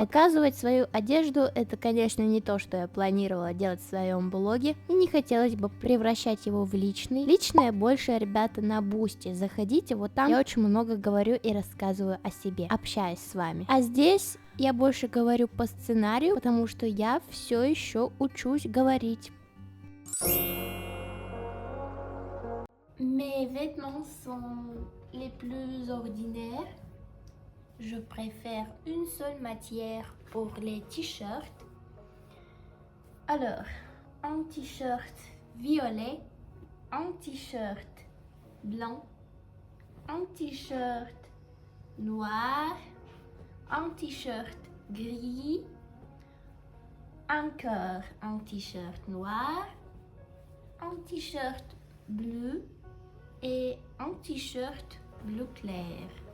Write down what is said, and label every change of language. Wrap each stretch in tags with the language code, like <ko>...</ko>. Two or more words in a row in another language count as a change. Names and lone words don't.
<ru>Показывать свою одежду — это, конечно, не то, что я планировала делать в своем блоге, и не хотелось бы превращать его в личный. Личное больше, ребята, на Бусти. Заходите, вот там я очень много говорю и рассказываю о себе, общаюсь с вами. А здесь я больше говорю по сценарию, потому что я все еще учусь говорить.</ru> <fr>Mes vêtements sont les plus ordinaires. Je préfère une seule matière pour les t-shirts. Alors, un t-shirt violet, un t-shirt blanc, un t-shirt noir, un t-shirt gris, encore un t-shirt noir, un t-shirt bleu et un t-shirt bleu clair.</fr>